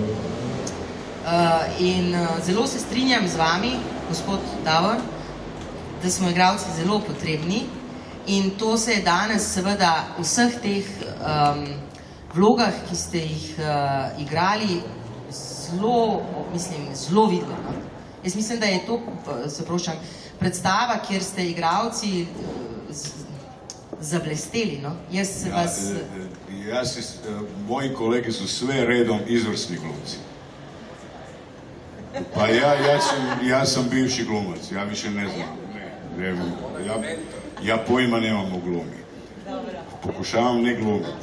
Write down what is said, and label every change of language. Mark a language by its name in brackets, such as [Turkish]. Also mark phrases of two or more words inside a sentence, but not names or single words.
[Slovenian] In zelo se strinjam z vami, gospod Davor, da smo igralci zelo potrebni in to se je danes seveda v vseh teh vlogah, ki ste jih igrali, zelo vidno. Jaz mislim, da je to, se prošam, predstava, kjer ste igralci zablesteli, no? [Croatian] Moji kolege su sve redom izvrsni glumci. Pa ja sam bivši glumac, ja više ne znam. Ja pojma nemam u glumi. Pokušavam ne glumiti.